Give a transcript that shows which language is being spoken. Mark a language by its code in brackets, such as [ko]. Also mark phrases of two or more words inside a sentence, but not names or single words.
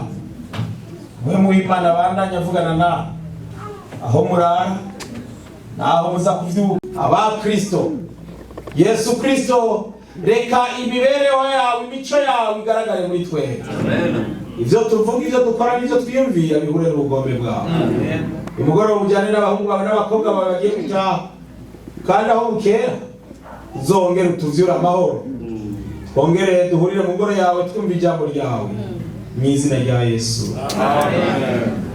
[rn] Mwe mu Imana bandanya avugana na aho murara naho muza kuvyuka. Aba Kristo Yesu Kristo, reka imibereho yawe, imico yawe igaragare muri twebwe. Ivyo tuvuga, ivyo dukora, n'ivyo twiyumvira bihure n'ubugombe bwawe. Umugoroba ujyane n'abahungu bawe n'abakobwa bawe bagiye gutaha, kandi aho bukera uzongere utuvyure amahoro. Twongere duhurire mu ngoro yawe twumva ijambo ryawe mu izina rya Yesu. Amen.